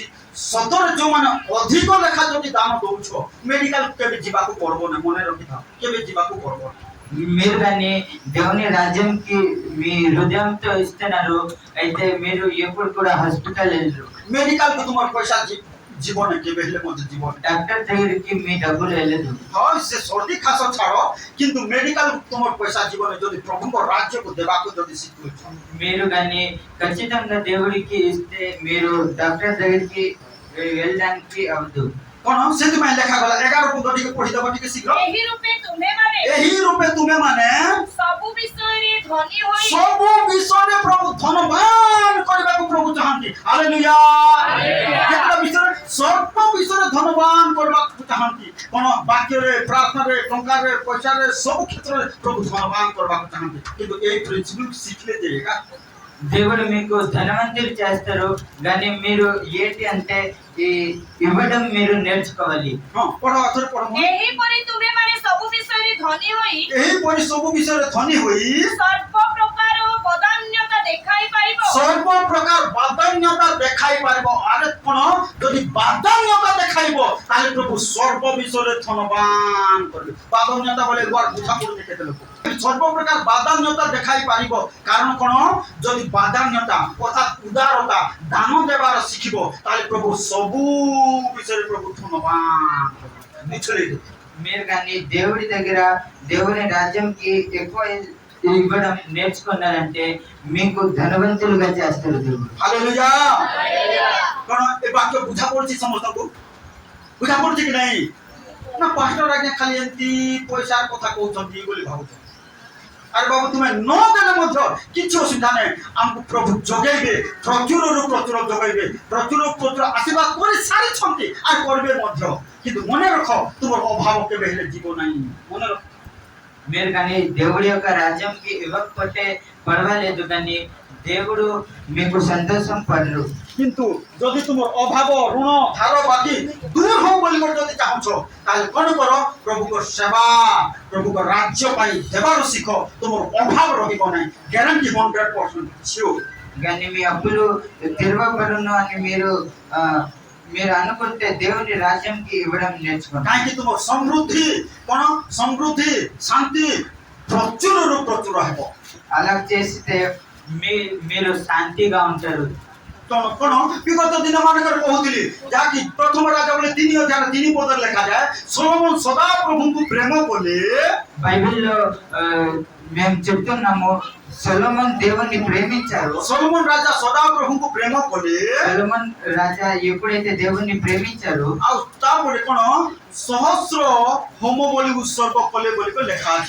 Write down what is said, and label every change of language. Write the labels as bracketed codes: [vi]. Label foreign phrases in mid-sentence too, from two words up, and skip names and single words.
[or] ସତରେ ଯୋଉମାନେ ଅଧିକ ଲେଖା ଯଦି ଦାନ ଦଉଛ, ମେଡିକାଲ କେବେ ଯିବାକୁ ପଡିବ ନାହିଁ, ମନେ ରଖିଥାଅ, କେବେ ଯିବାକୁ ପଡିବ ନାହିଁ। [te] మీరు కానీ దేవుని రాజ్యంకి మీ హృదయంతో ఇస్తున్నారు అయితే మీరు ఎప్పుడు కూడా హాస్పిటల్ వెళ్ళరు, [or] ମେଡିକାଲ କୁ ତୁମର ପଇସା ଯିବ ନାହିଁ, କେବେ ହେଲେ ମଧ୍ୟ ଯିବ ନାହିଁ। [te] డాక్టర్ దగ్గరికి మీ డబ్బులు వెళ్ళదు। [or] ହଁ ସେ ସର୍ଦ୍ଦି ଖାସ ଛାଡ଼, କିନ୍ତୁ ମେଡିକାଲ ତୁମର ପଇସା ଯିବ ନାହିଁ ଯଦି ପ୍ରଭୁଙ୍କ ରାଜ୍ୟକୁ ଦେବାକୁ ଯଦି ଶିଖୁଛ। [te] మీరు కానీ ఖచ్చితంగా దేవుడికి ఇస్తే మీరు డాక్టర్ దగ్గరికి వెళ్ళడానికి అవదు। [or] କଣ ସେଥିପାଇଁ ଲେଖାଗଲା 11 ପଦ ଟିକେ ପଢିଦେବ ଟିକେ ଶୀଘ୍ର। ଏହି ରୂପେ ତୁମେମାନେ ଏହି ରୂପେ ତୁମେମାନେ ସବୁ ବିଷୟରେ ଧନୀ ହୋଇ ସବୁ ବିଷୟରେ ପ୍ରଭୁ ଧନବାନ କରିବାକୁ ପ୍ରଭୁ ଚାହାନ୍ତି। ହାଲେଲୁୟା। କେତେଟା ବିଷୟରେ? ସବୁ ବିଷୟରେ ଧନବାନ କରିବାକୁ ଚାହାନ୍ତି। କଣ ବାକ୍ୟରେ, ପ୍ରାର୍ଥନାରେ, ଟଙ୍କାରେ, ପଇସାରେ, ସବୁ କ୍ଷେତ୍ରରେ ପ୍ରଭୁ ଧନବାନ କରିବାକୁ ଚାହାନ୍ତି। କିନ୍ତୁ ଏଇ ପ୍ରିନ୍ସିପଲ ଶିଖିଲେ ଯେ [te] దేవుడు మీకు ధనవంతులు చేస్తారు కానీ మీరు ఏంటి అంటే ఈ ఇవ్వడం మీరు నేర్చుకోవాలి। [or] ହଁ ପଢ, ଆଥରେ ପଢ। ଏହିପରି ତୁମେମାନେ ସବୁ ବିଷୟରେ ଧନୀ ହୋଇ ଏହିପରି ସବୁ ବିଷୟରେ ଧନୀ ହୋଇ ସର୍ବ ପ୍ରକାର ବଦାନ୍ୟତା ଦେଖାଇ ପାରିବ। ସର୍ବ ପ୍ରକାର ବାଦାନ୍ୟତା ଦେଖାଇ ପାରିବ। ଆରେ କଣ ଯଦି ବାଦାନ୍ୟତା ଦେଖାଇବ ତାହେଲେ ପ୍ରଭୁ ସର୍ବ ବିଷୟରେ ଧନବାନ କରିବେ। ବାଦାନ୍ୟତା ବୋଲେ ବୁଝା ପଡୁନି କେତେ ଲୋକ। ସର୍ବ ପ୍ରକାର ବାଦାନ୍ୟତା ଦେଖାଇ ପାରିବ। କାରଣ କଣ, ଯଦି ବାଦାନ୍ୟତା ଅର୍ଥାତ୍ ଉଦାରତା, ଦାନ ଦେବାର ଶିଖିବ ତାହେଲେ ପ୍ରଭୁ ସବୁ ବିଷୟରେ ପ୍ରଭୁ ଧନବାନ ନିଛଳେଇ ଦେବେ। [te] మీరు కానీ దేవుడి దగ్గర దేవుని రాజ్యంకి ఎక్కువ ఇవ్వడం నేర్చుకున్నారంటే మీకు ధనవంతులుగా చేస్తారు దేవుడు। [or] ହାଲେଲୁୟା। କଣ ଏ ବାକ୍ୟ ବୁଝା ପଡୁଛି ସମସ୍ତଙ୍କୁ? ବୁଝା ପଡୁଛି କି ନାହିଁ? ନା ପାଷ୍ଟର ଆଜ୍ଞା ଖାଲି ଏମିତି ପଇସା କଥା କହୁଛନ୍ତି ବୋଲି ଭାବୁଛନ୍ତି। ଆରେ ବାବୁ ତୁମେ ନ ଦେଲେ ମଧ୍ୟ କିଛି ଅସୁବିଧା ନାହିଁ, ଆମକୁ ପ୍ରଭୁ ଯୋଗେଇବେ, ପ୍ରଚୁରରୁ ପ୍ରଚୁର ଯୋଗେଇବେ, ପ୍ରଚୁର ପ୍ରଚୁର ଆଶୀର୍ବାଦ କରି ସାରିଛନ୍ତି ଆଉ କରିବେ ମଧ୍ୟ। କିନ୍ତୁ ମନେ ରଖ, ତୁମର ଅଭାବ କେବେ ହେଲେ ଯିବ ନାହିଁ। ମନେ ରଖ। [te] మీరు కానీ దేవుడి యొక్క రాజ్యంకి ఇవ్వకపోతే పర్వాలేదు కానీ దేవుడు మీకు సంతోషం పడరు। [or] କିନ୍ତୁ ଯଦି ତୁମର ଅଭାବ, ଋଣ, ଧାର, ବାକି ଦୂର ହଉ ବୋଲି ଯଦି ଚାହୁଁଛ ତାହେଲେ କଣ କର, ପ୍ରଭୁଙ୍କ ସେବା, ପ୍ରଭୁଙ୍କ ରାଜ୍ୟ ପାଇଁ ଦେବାର ଶିଖ। ତୁମର ଅଭାବ ରହିବ ନାହିଁ, ଗ୍ୟାରେଣ୍ଟି 100% ସିଓର। [te] కానీ మీ అప్పులు తిరగబడును అని మీరు అనుకుంటే దేవుని రాజ్యంకి ఇవ్వడం నేర్చుకోండి। [or] କାହିଁକି ତୁମ ସମୃଦ୍ଧି କଣ, ସମୃଦ୍ଧି, ଶାନ୍ତି ପ୍ରଚୁରରୁ ପ୍ରଚୁର ହେବ। [te] అలా చేస్తే మీరు శాంతిగా ఉంటారు। [or] କଣ ବିଗତ ଦିନ ମାନଙ୍କରେ କହୁଥିଲି, ଯାହାକି ପ୍ରଥମ ରାଜା ବେଳେ 3:3 ପଦରେ ଲେଖାଯାଏ, ସୋଲୋମନ ସଦା ପ୍ରଭୁଙ୍କୁ ପ୍ରେମ କଲେ। [te] బైబిల్లో మేము చెప్తున్నాము సొలొమోన్ దేవుణ్ణి ప్రేమించారు। [or] ସୋଲୋମନ ରାଜା ସଦା ପ୍ରଭୁଙ୍କୁ ପ୍ରେମ କଲେ। [te] సొలొమోన్ రాజా ఎప్పుడైతే దేవుణ్ణి ప్రేమించారు [or] ଆଉ ତାପରେ କଣ, ସହସ୍ର ହୋମ ବଳି ଉତ୍ସର୍ଗ କଲେ ବୋଲି ଲେଖା ଅଛି।